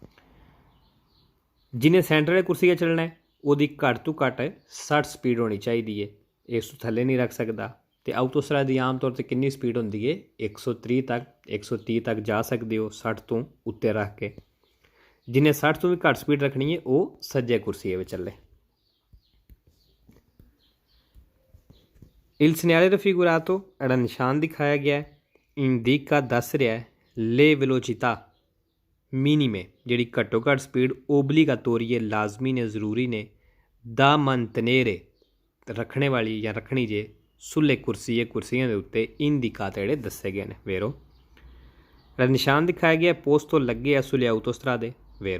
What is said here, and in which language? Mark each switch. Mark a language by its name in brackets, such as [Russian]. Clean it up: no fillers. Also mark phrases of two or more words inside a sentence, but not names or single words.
[Punjabi] ਜਿਹਨੇ ਸੈਂਟਰ ਵਾਲੇ ਕੁਰਸੀਏ ਚੱਲਣਾ ਹੈ ਉਹਦੀ ਘੱਟ ਤੋਂ ਘੱਟ 60 ਸਪੀਡ ਹੋਣੀ ਚਾਹੀਦੀ ਹੈ, ਇਸ ਤੋਂ ਥੱਲੇ ਨਹੀਂ ਰੱਖ ਸਕਦਾ। ਅਤੇ ਆਊਟੋਸਟਰਾ ਦੀ ਆਮ ਤੌਰ 'ਤੇ ਕਿੰਨੀ ਸਪੀਡ ਹੁੰਦੀ ਹੈ 130 ਤੱਕ ਜਾ ਸਕਦੇ ਹੋ 60 ਤੋਂ ਉੱਤੇ ਰੱਖ ਕੇ। ਜਿਹਨੇ 60 ਤੋਂ ਵੀ ਘੱਟ ਸਪੀਡ ਰੱਖਣੀ ਹੈ ਉਹ ਸੱਜੇ ਕੁਰਸੀਏ ਵਿੱਚ ਚੱਲੇ। [Italian] Il segnale raffigurato [Punjabi] ਜਿਹੜਾ ਨਿਸ਼ਾਨ ਦਿਖਾਇਆ ਗਿਆ ਇੰਡੀਕਾ ਦੱਸ ਰਿਹਾ [Italian] le velocità minime [Punjabi] ਜਿਹੜੀ ਘੱਟੋ ਘੱਟ ਸਪੀਡ ਓਬਲੀਗਾਤੋਰੀ ਹੈ, ਲਾਜ਼ਮੀ ਨੇ, ਜ਼ਰੂਰੀ ਨੇ, ਦਾ mantenere ਰੱਖਣੇ ਵਾਲੀ ਜਾਂ ਰੱਖਣੀ ਜੇ ਸੁੱਲੇ ਕੁਰਸੀਆਂ ਦੇ ਉੱਤੇ ਇੰਡੀਕਾਤੇ ਜਿਹੜੇ ਦੱਸੇ ਗਏ ਨੇ ਵੇਰੋ। ਜਿਹੜਾ ਨਿਸ਼ਾਨ ਦਿਖਾਇਆ ਗਿਆ ਪੋਸਟ ਤੋਂ ਲੱਗੇ ਆ [Italian] sulle autostrade [Punjabi] ਦੇ ਵੇਰੋ।